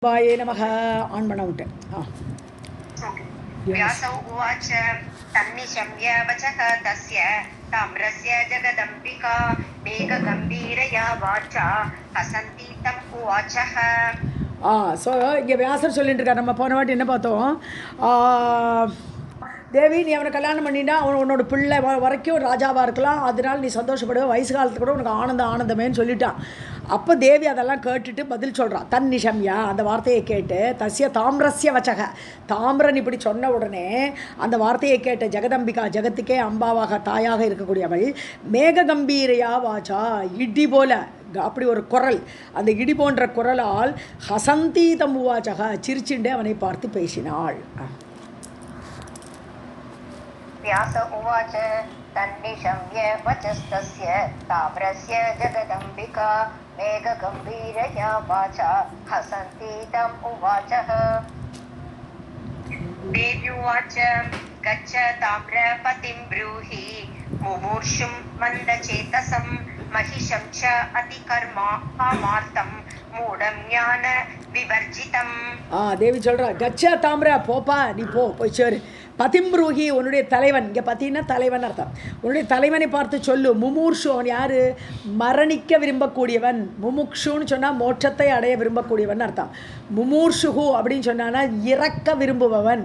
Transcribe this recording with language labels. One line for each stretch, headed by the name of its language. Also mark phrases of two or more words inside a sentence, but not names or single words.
Sanskrit: वाये नमः आन् பண்ண விட்டேன். व्यास उवाच तन्निशम्य वचः तस्य ताम्रस्य जगदम्बिका मेघगम्भीरया वाचा हसन्ती तम् उवाचः.
Tamil: ஸோ இங்கே வியாசர் சொல்லிட்டு இருக்கார். நம்ம போன வாட்டி என்ன பார்த்தோம், தேவி நீ அவனை கல்யாணம் பண்ணினா அவன் உன்னோட பிள்ளை வரைக்கும் ராஜாவாக இருக்கலாம், அதனால் நீ சந்தோஷப்படுவ, வயசு காலத்துக்கு கூட உனக்கு ஆனந்தமேன்னு சொல்லிட்டான். அப்போ தேவி அதெல்லாம் கேட்டுட்டு பதில் சொல்கிறான். தன்னிஷம்யா அந்த வார்த்தையை கேட்டு,
Sanskrit: तस्य ताम्रस्य वचः
Tamil: தாமிரன் இப்படி சொன்ன உடனே அந்த வார்த்தையை கேட்ட ஜெகதம்பிகா ஜெகத்துக்கே அம்பாவாக தாயாக இருக்கக்கூடியவள்
Sanskrit: मेघ गम्भीरया वाचा
Tamil: இடி போல அப்படி ஒரு குரல், அந்த இடி போன்ற குரலால்
Sanskrit: हसन्ती तमुवाच
Tamil: சிரிச்சுண்டே அவனை பார்த்து பேசினாள்.
Sanskrit: व्यास उवाच तन्निशम्य वचस्तस्य ताम्रस्य जगदम्बिका मेघगम्भीरया वाचा हसन्ती तम् उवाचः. देव्युवाच गच्छ ताम्रपतिं ब्रूहि मुमूर्षुं मन्दचेतसं महिषं च अतिकर्मामार्तं मूढं ज्ञान विवर्जितम्.
Tamil: தேவி சொல்கிறா,
Sanskrit: गच्छ ताम्र
Tamil: போப்பா, நீ போய் சேரு. பதிம்ரூஹி உன்னுடைய தலைவன், இங்கே பார்த்தீங்கன்னா தலைவன் அர்த்தம், உன்னுடைய தலைவனை பார்த்து சொல்லு. முமூர்ஷு அவன் யார், மரணிக்க விரும்பக்கூடியவன். முமுக்ஷுன்னு சொன்னால் மோட்சத்தை அடைய விரும்பக்கூடியவன் அர்த்தம். முமூர்ஷுகு அப்படின்னு சொன்னான்னா இறக்க விரும்புபவன்.